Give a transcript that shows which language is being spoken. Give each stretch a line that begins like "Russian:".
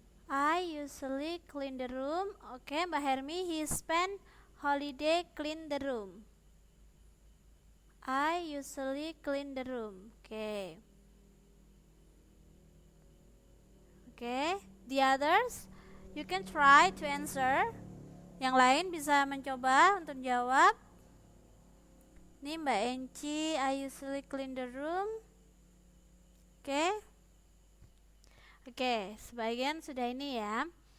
English: I usually clean the room. Oke, Mbak Hermi, he spend holiday clean the room. I usually clean the room. Oke. Oke, the others, you can try to answer.
Indonesian: Yang lain bisa mencoba untuk jawab. Nih
English: Mbak Enci, I usually clean the room. Oke.
Indonesian: Oke, sebagian sudah ini ya.